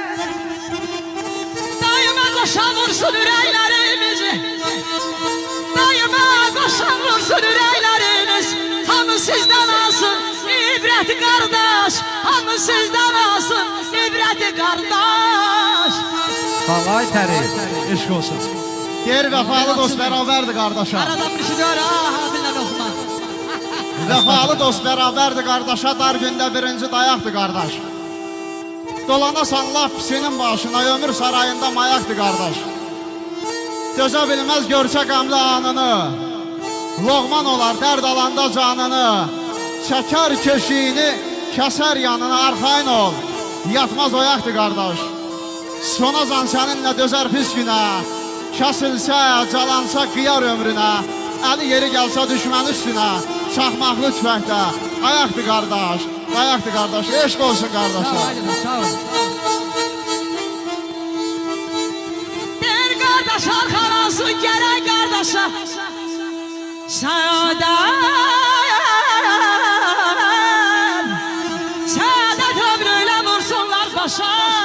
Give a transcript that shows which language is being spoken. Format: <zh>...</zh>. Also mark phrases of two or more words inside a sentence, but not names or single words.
<tr>Daima koşan vursun yüreklerimizi. Daima koşan vursun yüreklerimiz. Hamı sizden alsın ibreti kardeş. Hamı sizden alsın ibreti kardeş. Vallahi teri.</tr> <az>Eşq olsun. Deyir vəfalı dost bərabərdir qardaşa.</az> <tr>Aradan bir şey diyor ha bilmem okuma.</tr> <az>Vəfalı dost bərabərdir qardaşa, dar gündə birinci dayaqdır qardaş. Dolanasan laf pisinin başına, ömür sarayında mayaqdır qardaş. Dözə bilməz görsə qəmli anını, loğman olar dərd alanda canını. Çəkər köşiyini, kəsər yanına, arxayın ol, yatmaz oyaqdır qardaş. Sonacan səninlə dözər pis günə, kəsilsə, calansa qıyar ömrünə. Əli yeri gəlsə düşmən üstünə, çaxmaqlı tüfəkdə, ayaqdır qardaş, ayaqdır qardaş, eşq olsun qardaşlar.</az> <tr>Der kardeş arkalasın gerek kardeşa. Saadet ömrüyle vursunlar başa.</tr>